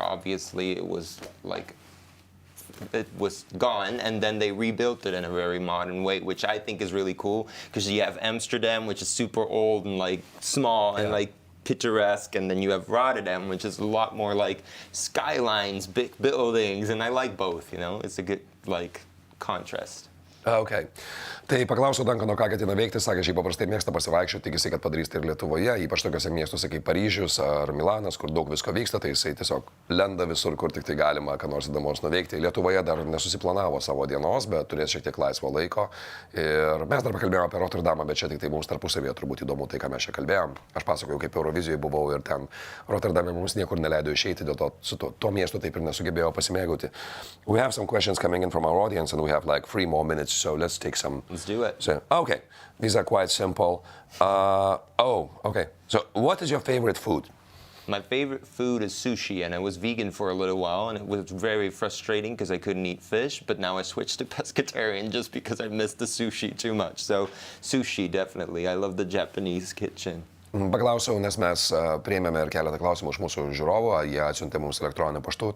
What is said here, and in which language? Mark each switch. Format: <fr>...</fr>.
<en>Obviously, it was like, it was gone, and then they rebuilt it in a very modern way, which I think is really cool, because you have Amsterdam, which is super old and like small and like picturesque, and then you have Rotterdam, which is a lot more like skylines, big buildings, and I like both, you know, it's a good like contrast. Okay.</en> <lt>Tai paklausiau Duncano, ką ketina veikti, sakė, šiaip paprastai mėgsta pasivaikščioti, tikisi, kad padarys tai ir Lietuvoje, ypač tokiuose miestuose kaip Paryžius ar Milanas, kur daug visko vyksta, tai jisai tiesiog lenda visur, kur tik tai galima, ką nors įdomaus nuveikti. Lietuvoje dar nesusiplanavo savo dienos, bet turės šiek tiek laisvo laiko. Ir mes dar pakalbėjome apie Rotterdamą, bet čia tik tai mums tarpusavėje turbūt įdomu tai, ką mes čia kalbėjom. Aš pasakojau, kaip Eurovizijoje buvau ir ten Rotterdame mums niekur neleido išeiti, dėl to su to miestu taip ir nesugebėjau pasimėgauti.</lt> <en>We have some questions coming in from our audience and we have like 3 more minutes, so let's take some. Let's do it. So, okay, these are quite simple. Okay. So, what is your favorite food? My favorite food is sushi, and I was vegan for a little while, and it was very frustrating because I couldn't eat fish, but now I switched to pescatarian just because I missed the sushi too much. So sushi, definitely. I love the Japanese kitchen.</en> <lt>Paklausiau, nes mes priėmėme ir keletą klausimų iš mūsų žiūrovų, jie atsiuntė mums elektroniniu paštu.</lt>